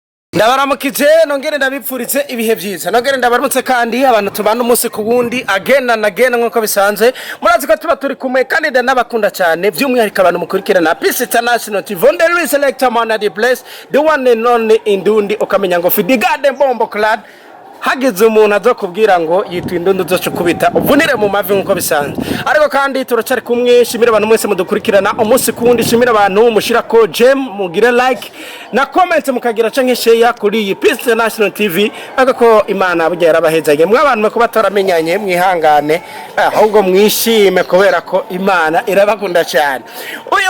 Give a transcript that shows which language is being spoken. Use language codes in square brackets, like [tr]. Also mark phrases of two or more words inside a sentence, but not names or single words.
[rn] Ndabaramukije nongere ndabipfuritse ibihe byiza nongere ndabaramutse kandi abantu tubana umunsi ku wundi again nkuko bisanzwe murazi ko tuba turi kumwe kandi n'abakunda cyane by'umwihariko abantu mukurikirana Peace International TV [en] on the selector man at the place the one and only [rn] Indundi ukamenya ngo Fidigade Bombo Clad hageze umuntu azokubwira ngo yitwa Indundi uzocukubita uvunire mu mavi nkuko bisanzwe ariko kandi turacari kumwe shimira abantu mwese mudukurikirana umunsi kundi shimira abantu mushira ko gem mugire like na comment mukagira canke share kuri iyi Peace International TV agako Imana burya yarabahezanye mwe abantu bako bataramenyanye mwihangane ahubwo mwishime kubera ko Imana irabakunda cyane uyu